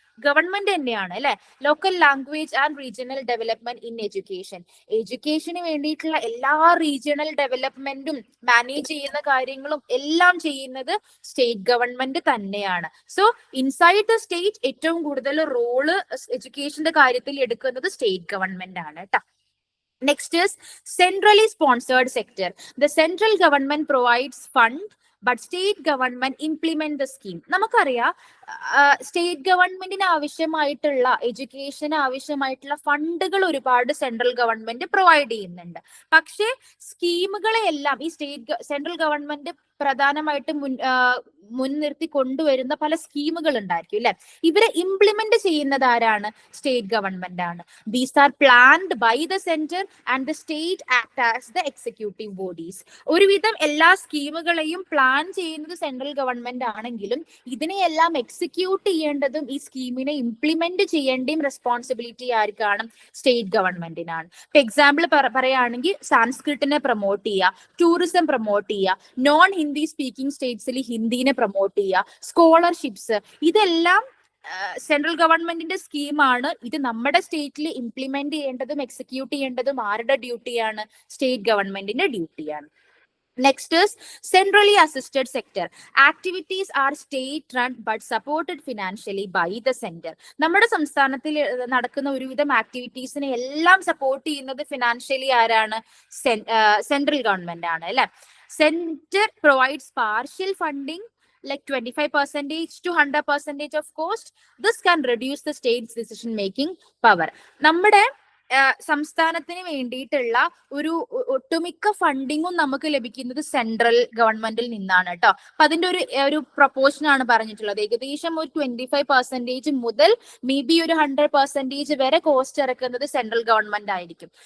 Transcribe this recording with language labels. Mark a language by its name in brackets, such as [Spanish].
[Malayalam] Government തന്നെയാണ് അല്ലെ. [English] Local language and regional development in education. [Malayalam] എഡ്യൂക്കേഷന് വേണ്ടിയിട്ടുള്ള എല്ലാ റീജിയണൽ ഡെവലപ്മെന്റും മാനേജ് ചെയ്യുന്ന കാര്യങ്ങളും എല്ലാം ചെയ്യുന്നത് സ്റ്റേറ്റ് ഗവൺമെന്റ് തന്നെയാണ്. [English] so inside the state [Malayalam] ഏറ്റവും കൂടുതൽ റോള് എഡ്യൂക്കേഷന്റെ കാര്യത്തിൽ എടുക്കുന്നത് സ്റ്റേറ്റ് ഗവൺമെന്റ് ആണ് കേട്ടോ. [English] Next is centrally sponsored sector. The central government provides fund, but state government implement the scheme. [Malayalam] നമുക്കറിയാം സ്റ്റേറ്റ് ഗവൺമെന്റിന് ആവശ്യമായിട്ടുള്ള എഡ്യൂക്കേഷന് ആവശ്യമായിട്ടുള്ള ഫണ്ടുകൾ ഒരുപാട് സെൻട്രൽ ഗവൺമെന്റ് പ്രൊവൈഡ് ചെയ്യുന്നുണ്ട്. പക്ഷേ സ്കീമുകളെല്ലാം ഈ സെൻട്രൽ ഗവൺമെന്റ് പ്രധാനമായിട്ടും മുൻനിർത്തി കൊണ്ടുവരുന്ന പല സ്കീമുകൾ ഉണ്ടായിരിക്കും അല്ലെ. ഇവരെ ഇംപ്ലിമെന്റ് ചെയ്യുന്നത് ആരാണ്? സ്റ്റേറ്റ് ഗവൺമെന്റ് ആണ്. [English] These are planned by the centre and the state act as the executive bodies. [Malayalam] ഒരുവിധം എല്ലാ സ്കീമുകളെയും പ്ലാൻ ചെയ്യുന്നത് സെൻട്രൽ ഗവൺമെന്റ് ആണെങ്കിലും ഇതിനെയെല്ലാം എക്സിക്യൂട്ട് ചെയ്യേണ്ടതും ഈ സ്കീമിനെ ഇംപ്ലിമെന്റ് ചെയ്യേണ്ടതും റെസ്പോൺസിബിലിറ്റി ആർക്കാണ്? സ്റ്റേറ്റ് ഗവൺമെന്റിനാണ്. ഇപ്പൊ എക്സാമ്പിൾ പറയുകയാണെങ്കിൽ സാൻസ്ക്രിറ്റിനെ പ്രൊമോട്ട് ചെയ്യുക, ടൂറിസം പ്രൊമോട്ട് ചെയ്യുക, നോൺ ഹിന്ദി സ്പീക്കിംഗ് സ്റ്റേറ്റ്സിൽ ഹിന്ദിനെ പ്രൊമോട്ട് ചെയ്യുക, സ്കോളർഷിപ്സ്, ഇതെല്ലാം സെൻട്രൽ ഗവൺമെന്റിന്റെ സ്കീമാണ്. ഇത് നമ്മുടെ സ്റ്റേറ്റിൽ ഇംപ്ലിമെന്റ് ചെയ്യേണ്ടതും എക്സിക്യൂട്ട് ചെയ്യേണ്ടതും ആരുടെ ഡ്യൂട്ടിയാണ്? സ്റ്റേറ്റ് ഗവൺമെന്റിന്റെ ഡ്യൂട്ടിയാണ്. [English] Next is centrally assisted sector. Activities are state run but supported financially by the center. [Malayalam] നമ്മുടെ സംസ്ഥാനത്തിൽ നടക്കുന്ന ഒരുവിധം ആക്ടിവിറ്റീസിനെ എല്ലാം സപ്പോർട്ട് ചെയ്യുന്നത് ഫിനാൻഷ്യലി ആരാണ്? സെൻട്രൽ ഗവൺമെന്റ് ആണ് അല്ലെ. [English] Center provides partial funding like 25% to 100% of cost. This can reduce the state's decision making power. [Malayalam] നമ്മുടെ സംസ്ഥാനത്തിന് വേണ്ടിയിട്ടുള്ള ഒരു ഒട്ടുമിക്ക ഫണ്ടിങ്ങും നമുക്ക് ലഭിക്കുന്നത് സെൻട്രൽ ഗവൺമെന്റിൽ നിന്നാണ് കേട്ടോ. അപ്പൊ അതിന്റെ ഒരു പ്രൊപ്പോർഷൻ ആണ് പറഞ്ഞിട്ടുള്ളത്. ഏകദേശം ഒരു 25% മുതൽ മേ ബി ഒരു 100% വരെ കോസ്റ്റ് ഇറക്കുന്നത് സെൻട്രൽ ഗവൺമെന്റ് ആയിരിക്കും.